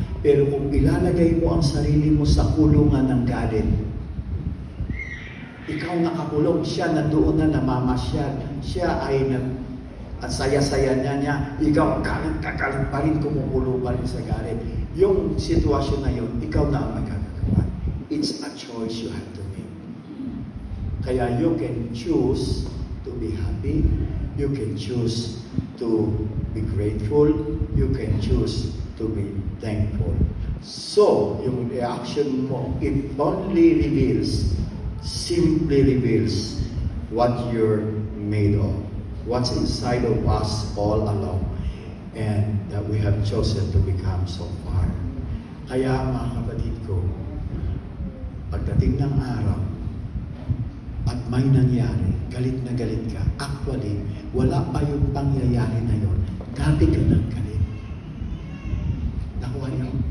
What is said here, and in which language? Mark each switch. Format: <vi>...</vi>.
<tl>Pero kung ilalagay mo ang sarili mo sa kulungan ng galit, ikaw nakakulong, siya na doon na namamasyal. Siya ay at saya-saya niya, ikaw kagalit pa rin, kumukulo pa rin sa galit. Yung sitwasyon na yun, ikaw na ang magkakagawa.</tl> <en>It's a choice you have to make. Kaya you can choose to be happy, you can choose to be grateful, you can choose to be thankful. So,</en> <tl>yung reaction mo,</tl> <en>it only reveals, simply reveals what you're made of, what's inside of us all along, and that we have chosen to become so far.</en> <tl>Kaya mga kapatid ko, pagdating ng araw, at may nangyari, galit na galit ka, actually, wala pa yung pangyayari na yun, dati ka ng galit. Nakuha niyo?</tl>